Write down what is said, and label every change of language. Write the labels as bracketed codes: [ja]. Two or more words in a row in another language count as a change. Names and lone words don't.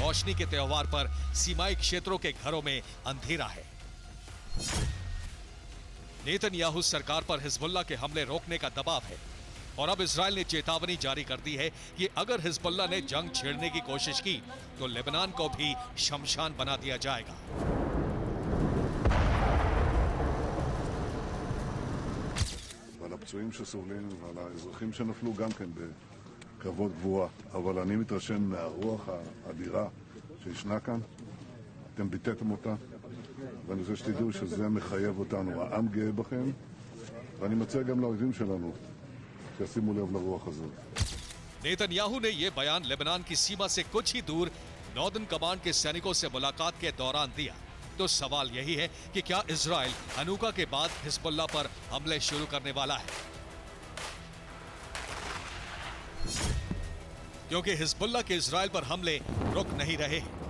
[hi] रोशनी के त्योहार पर सीमाई क्षेत्रों के घरों में अंधेरा है। नेतन्याहू सरकार पर हिजबुल्लाह के हमले रोकने का दबाव है और अब इजराइल ने चेतावनी जारी कर दी है कि अगर हिजबुल्लाह ने जंग छेड़ने की कोशिश की तो लेबनान को भी शमशान बना दिया जाएगा। [he] ועל הפצועים שסובלים ועל האזרחים שנפלו גם כן בקרבות גבורה. אבל אני מתרשם מהרוח האדירה שישנה כאן. אתם ביטאתם אותה, ואני רוצה שתדעו שזה מחייב אותנו. העם גאה בכם, ואני מציע גם לאויבים שלנו שישימו לב לרוח הזאת. [hi] नेतन्याहू ने यह बयान लेबनान की सीमा से कुछ ही दूर [en] Northern Command [hi] के सैनिकों से मुलाकात के दौरान दिया। तो सवाल यही है कि क्या इजराइल हनुका के बाद हिजबुल्लाह पर हमले शुरू करने वाला है? क्योंकि हिजबुल्लाह के इजराइल पर हमले रुक नहीं रहे।